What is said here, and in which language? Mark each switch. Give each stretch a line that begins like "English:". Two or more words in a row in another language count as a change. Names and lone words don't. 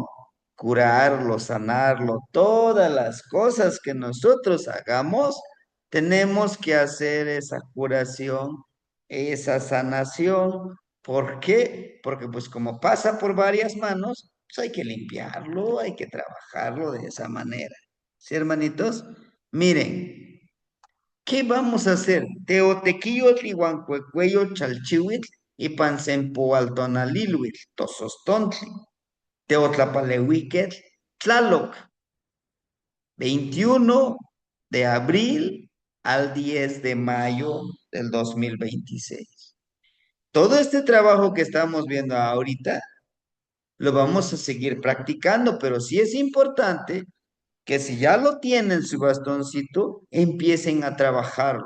Spanish: Curarlo, sanarlo, todas las cosas que nosotros hagamos, tenemos que hacer esa curación, esa sanación. ¿Por qué? Porque pues como pasa por varias manos, pues hay que limpiarlo, hay que trabajarlo de esa manera. ¿Sí, hermanitos? Miren, ¿qué vamos a hacer? Teotequillo, Tlihuancuecuello, Chalchihuitl y Pansempo Altonalilhuitl, Tosostontli, Teotlapalehuiquetl, Tlaloc, 21 de abril al 10 de mayo del 2026. Todo este trabajo que estamos viendo ahorita lo vamos a seguir practicando, pero sí es importante que si ya lo tienen su bastoncito, empiecen a trabajarlo.